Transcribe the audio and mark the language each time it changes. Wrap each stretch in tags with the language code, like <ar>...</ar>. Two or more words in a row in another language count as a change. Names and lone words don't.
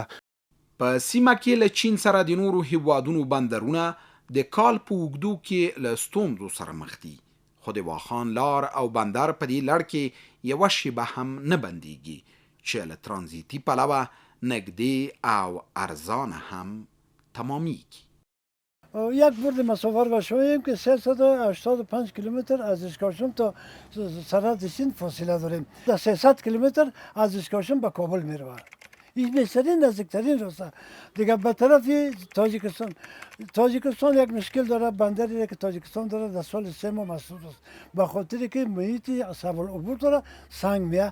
<ps>په سیمه کې له چین سره د نورو هیوادونو بندرونه د کال په اوږدو کې له ستونزو سره مخ دي، خو د واخان لار او بندر په دې لړ کې یوه شیبه هم نه بندیږي چې له ترانزیتي پلوه نږدې او ارزانه هم تمامیږي.</ps> <fa>یک برد مسافر باشیم که 385 کیلومتر از اشکاشم تا سرحد چین فاصله داریم. 300 کیلومتر از اشکاشم به کابل میروه. این بهترین نزدیکترین راسته. دیگه به طرف تاجیکستان یک مشکل داره، بندری که تاجیکستان داره در سال 3 ماه مسدود است به خاطری که محیط صعب العبور داره، سنگ میه.</fa>